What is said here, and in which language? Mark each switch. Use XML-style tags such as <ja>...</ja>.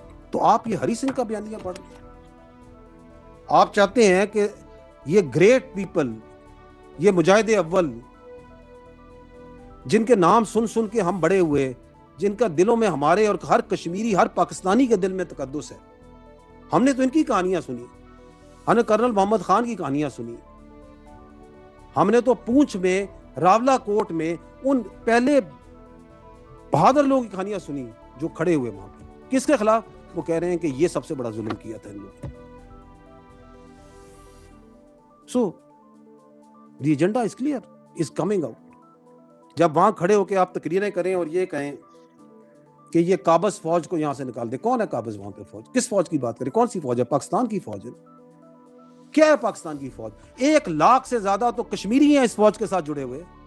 <ur>تو آپ یہ ہری سنگھ کا بیانیہ پڑھ رہے ہیں. آپ چاہتے ہیں کہ یہ گریٹ پیپل, یہ مجاہد اول جن کے نام سن کے ہم بڑے ہوئے, جن کا دلوں میں ہمارے اور ہر کشمیری ہر پاکستانی کے دل میں تقدس ہے, ہم نے تو ان کی کہانیاں سنی, ہم نے کرنل محمد خان کی کہانیاں سنی, ہم نے تو پونچھ میں راولا کوٹ میں ان پہلے بہادر لوگوں کی کہانیاں سنی جو کھڑے ہوئے وہاں پہ. کس کے خلاف؟ وہ کہہ رہے ہیں کہ یہ سب سے بڑا ظلم کیا تھا ان لوگوں نے.</ur> <en>So the agenda is clear, is coming out.</en> <ur>جب وہاں کھڑے ہو کے آپ تقریریں کریں اور یہ کہیں کہ یہ قابض فوج کو یہاں سے نکال دیں. کون ہے قابض وہاں پہ فوج؟ کس فوج کی بات کریں؟ کون سی فوج ہے؟ پاکستان کی فوج ہے. کیا ہے پاکستان کی فوج؟ 1,00,000 سے زیادہ تو کشمیری ہیں اس فوج کے ساتھ جڑے ہوئے.</ur>